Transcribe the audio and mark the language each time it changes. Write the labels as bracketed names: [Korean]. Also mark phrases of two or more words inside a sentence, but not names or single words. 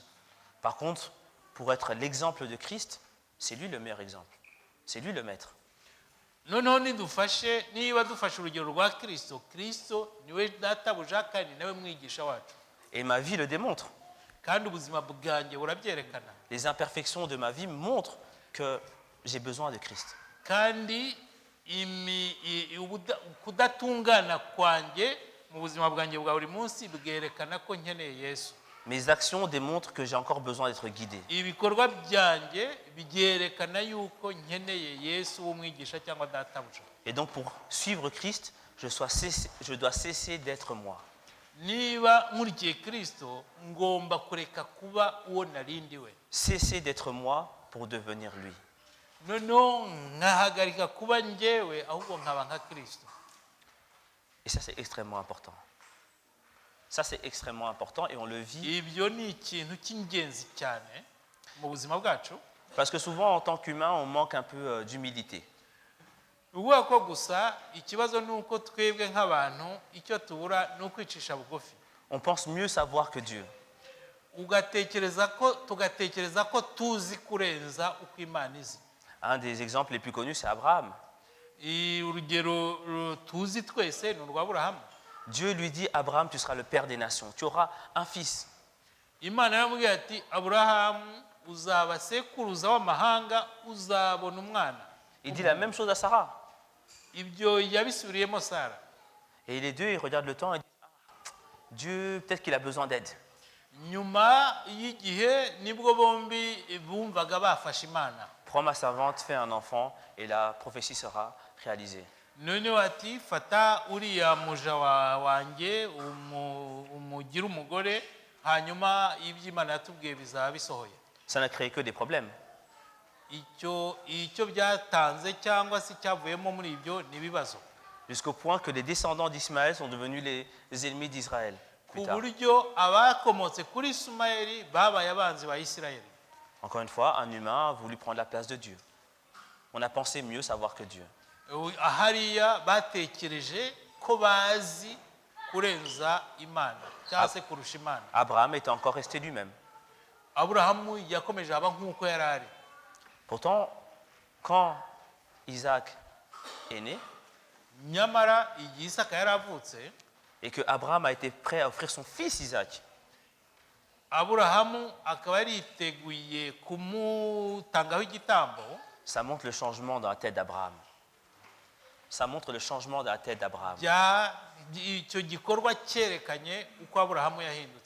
[French] Par contre, pour être l'exemple de Christ, c'est lui le meilleur exemple. C'est lui le maître. [Kinyarwanda] noneho niba dufashe urugero rwa kirisito, kirisito niwe databuja kandi nawe mwigisha wacu. [French] Et ma vie le démontre. [Kinyarwanda] kandi ubuzima bwanjye burabyerekana. [French] Les imperfections de ma vie montrent que j'ai besoin de Christ. [Kinyarwanda] kandi kudatungana kwanjye mu buzima bwanjye bwa buri munsi bwerekana ko nkeneye Yesu. [French] Mes actions démontrent que j'ai encore besoin d'être guidé. [Kinyarwanda] ibikorwa byanjye byerekana yuko nkeneye Yesu w'umwigisha cyangwa databuja. [French] Et donc pour suivre Christ, je dois cesser d'être moi. [Kinyarwanda] niba nkurikiye kirisito ngomba kureka kuba uwo narindiwe. [French] Cesser d'être moi pour devenir lui. [Kinyarwanda] noneho nkahagarika kuba njyewe ahubwo nkaba nka kirisito. [French] Et ça, c'est extrêmement important. Ça, c'est extrêmement important et on le vit. [Kinyarwanda] ibyo ni ikintu cy'ingenzi cyane mu buzima bwacu. [French] Parce que souvent, en tant qu'humain, on manque un peu d'humilité. [Kinyarwanda] uvuga ko gusa ikibazo ni uko twebwe nk'abantu icyo tubura ni ukwicisha bugufi. [French] On pense mieux savoir que Dieu. [Kinyarwanda] tugatekereza ko tuzi kurenza uko Imana izi. [French] Un des exemples les plus connus, c'est Abraham. [Kinyarwanda] urugero tuzi twese ni urwa Aburahamu. [French] Dieu lui dit, Abraham, tu seras le père des nations. Tu auras un fils. [Kinyarwanda] Imana yaramubwiye ati Aburahamu uzaba sekuruza w'amahanga uzabona umwana. [French] Il dit la même chose à Sarah. [Kinyarwanda] ibyo yabisubiriyemo Sara. [French] Et les deux, ils regardent le temps et disent, ah, Dieu, peut-être qu'il a besoin d'aide. [Kinyarwanda] nyuma y'igihe nibwo bombi bumvaga bafashe Imana. [French] Prends ma servante, fais un enfant et la prophétie sera réalisée. [Kinyarwanda] noneho ati fata uriya muja wanjye umugire umugore hanyuma ibyo Imana yatubwiye bizaba bisohoye. [French] Ça n'a créé que des problèmes. [Kinyarwanda] icyo byatanze cyangwa se cyavuyemo muri ibyo ni ibibazo. [French] Jusqu'au point que les descendants d'Ismaël sont devenus les ennemis d'Israël. [Kinyarwanda] ku buryo abakomotse kuri Ismaeli babaye abanzi ba Isirayeli. [French] Encore une fois, un humain a voulu prendre la place de Dieu. On a pensé mieux savoir que Dieu. [Kinyarwanda] hariya batekereje ko bazi kurenza Imana cyangwa se kurusha Imana. [French] Abraham était encore resté lui-même. [Kinyarwanda] Aburahamu yakomeje aba nk'uko yari ari. [French] Pourtant, quand Isaac est né [Kinyarwanda] nyamara igihe Isaka yari avutse [French] et que Abraham a été prêt à offrir son fils Isaac, [Kinyarwanda] Aburahamu akaba yariteguye kumutangaho igitambo. [French] ça montre le changement dans la tête d'Abraham. Ça montre le changement dans la tête d'Abraham. [Kinyarwanda] icyo gikorwa cyerekanye uko Aburahamu yahindutse.